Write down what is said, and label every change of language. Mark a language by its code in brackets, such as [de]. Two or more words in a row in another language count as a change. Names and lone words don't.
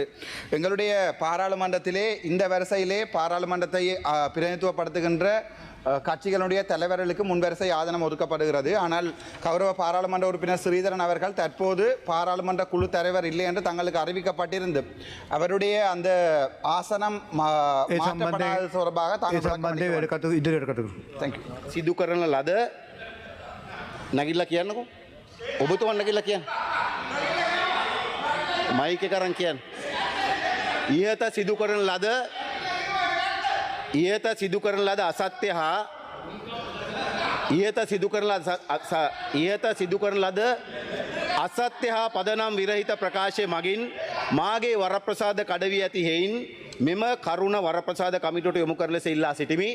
[ta] எங்களுடைய பாராளுமன்றத்திலே இந்த வரிசையிலே பாராளுமன்றத்தை பிரதிநிதித்துவப்படுத்துகின்ற கட்சிகளுடைய தலைவர்களுக்கு முன்வரிசை ஆசனம் ஒதுக்கப்படுகிறது. ஆனால் கௌரவ பாராளுமன்ற உறுப்பினர் ஸ்ரீதரன் அவர்கள் தற்போது பாராளுமன்ற குழு தலைவர் இல்லை என்று தங்களுக்கு அறிவிக்கப்பட்டிருந்து அவருடைய அந்த ஆசனம் மாற்றப்படாத தொடர்பாக [si] සිදු කරන ලද නැගිල්ලා කියන්නකෝ. ඔබතුමන් නැගිල්ලා කියන්න. මයික් එක අරන් කියන්න. ඉහත සිදු කරන ලද අසත්‍ය හා ඉහත සිදු කරන ලද අසත්‍ය හා පදනම් විරහිත ප්‍රකාශය මගින් මාගේ වරප්‍රසාද කඩවී ඇති හේයින් මෙම කරුණ වරප්‍රසාද කමිටුවට යොමු කරලා ඉල්ලා සිටිමි.